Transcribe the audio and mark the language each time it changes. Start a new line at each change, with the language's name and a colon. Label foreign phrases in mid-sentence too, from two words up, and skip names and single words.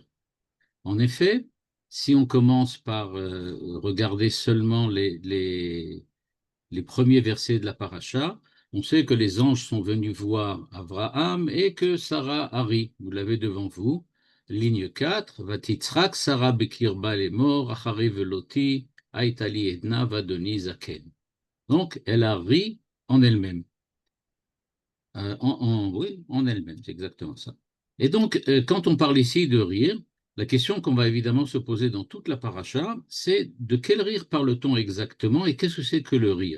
French: En effet, si on commence par regarder seulement les premiers versets de la paracha, on sait que les anges sont venus voir Abraham et que Sarah a ri. Vous l'avez devant vous. Ligne 4,
Hebrew: ותצחק שרה בקרבה לאמר אחרי בלתי היתה לי עדנה ואדני זקן.
French: Donc, elle a ri en elle-même. Oui, en elle-même, c'est exactement ça. Et donc, quand on parle ici de rire, la question qu'on va évidemment se poser dans toute la paracha, c'est de quel rire parle-t-on exactement et qu'est-ce que c'est que le rire?